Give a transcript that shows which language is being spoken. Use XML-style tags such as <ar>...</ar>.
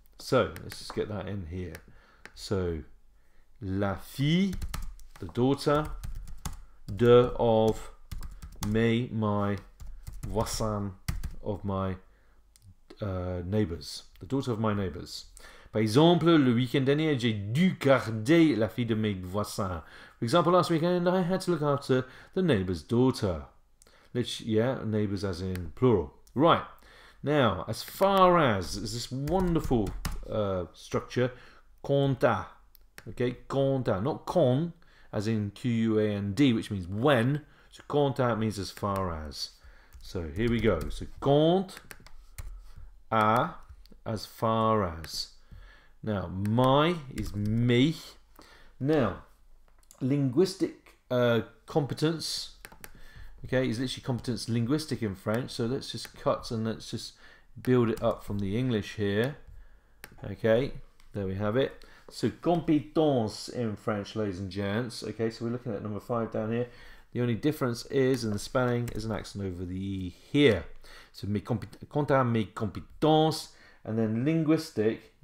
<en>So, let's just get that in here. So,</en> <fr>la fille,</fr> <en>the daughter, of my voisin, of my neighbours, the daughter of my neighbours.</en> <fr>Par exemple, le week-end dernier, j'ai dû garder la fille de mes voisins.</fr> <en>For example, last weekend, I had to look after the neighbour's daughter. Yeah, neighbours as in plural. Right, now, as far as is this wonderful structure, quanta. Okay, quanta, not con, as in Q-U-A-N-D, which means when. So quanta means as far as. So here we go. So</en> <fr>quant à,</fr> <en>as far as. Now, my is me. Now, linguistic competence, okay, is literally competence linguistic in French. So let's just cut and let's just build it up from the English here. Okay, there we have it. So compétence in French, ladies and gents. Okay, so we're looking at number 5 down here. The only difference is in the spelling is an accent over the E here.</en> <fr>So quant à mes compétences,</fr> <en>and then</en> <fr>linguistique.</fr>